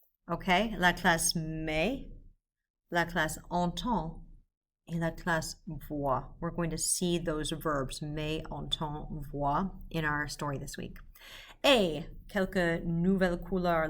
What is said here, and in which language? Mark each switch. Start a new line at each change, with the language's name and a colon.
French: Okay, la classe met, la classe entend, et la classe voit.
English: We're going to see those verbs, met, entend, voit, in our story this week.
French: Et quelques nouvelles couleurs.